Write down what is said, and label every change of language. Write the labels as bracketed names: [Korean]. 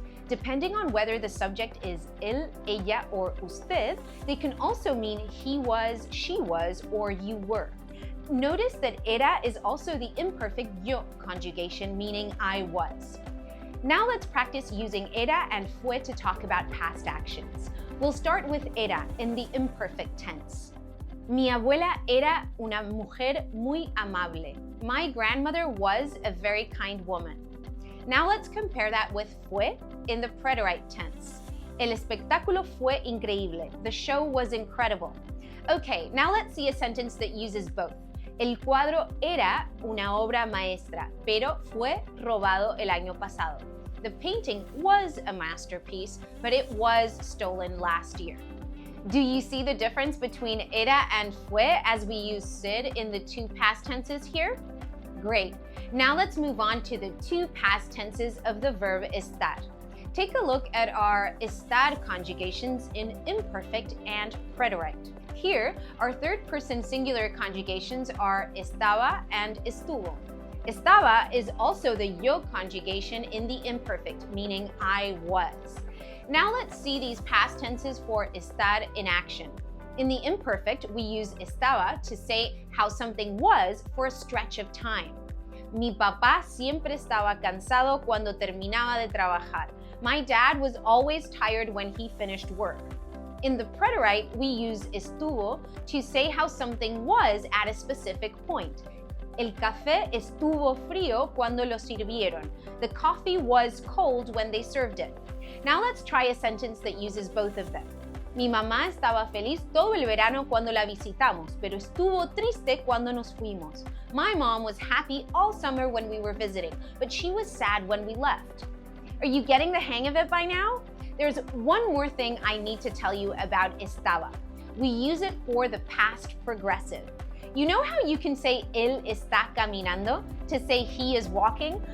[English] Depending on whether the subject is él, ella, or usted, they can also mean he was, she was, or you were. Notice that era is also the imperfect yo conjugation, meaning I was. Now let's practice using era and fue to talk about past actions. We'll start with era in the imperfect tense. [Spanish] Mi abuela era una mujer muy amable. [English] My grandmother was a very kind woman. Now let's compare that with fue in the preterite tense. [Spanish] El espectáculo fue increíble. [English] The show was incredible. Okay, now let's see a sentence that uses both. [Spanish] El cuadro era una obra maestra, pero fue robado el año pasado. [English] The painting was a masterpiece, but it was stolen last year. Do you see the difference between era and fue as we use ser in the 2 past tenses here? Great. Now let's move on to the 2 past tenses of the verb estar. Take a look at our estar conjugations in imperfect and preterite. Here, our 3rd-person singular conjugations are estaba and estuvo. Estaba is also the yo conjugation in the imperfect, meaning I was. Now let's see these past tenses for estar in action. In the imperfect, we use estaba to say how something was for a stretch of time. [Spanish] Mi papá siempre estaba cansado cuando terminaba de trabajar. [English] My dad was always tired when he finished work. In the preterite, we use estuvo to say how something was at a specific point. [Spanish] El café estuvo frío cuando lo sirvieron. [English] The coffee was cold when they served it. Now let's try a sentence that uses both of them. [Spanish] Mi mamá estaba feliz todo el verano cuando la visitamos, pero estuvo triste cuando nos fuimos. [English] My mom was happy all summer when we were visiting, but she was sad when we left. Are you getting the hang of it by now? There's one more thing I need to tell you about estaba. We use it for the past progressive. You know how you can say [Spanish] él está caminando [English] to say he is walking?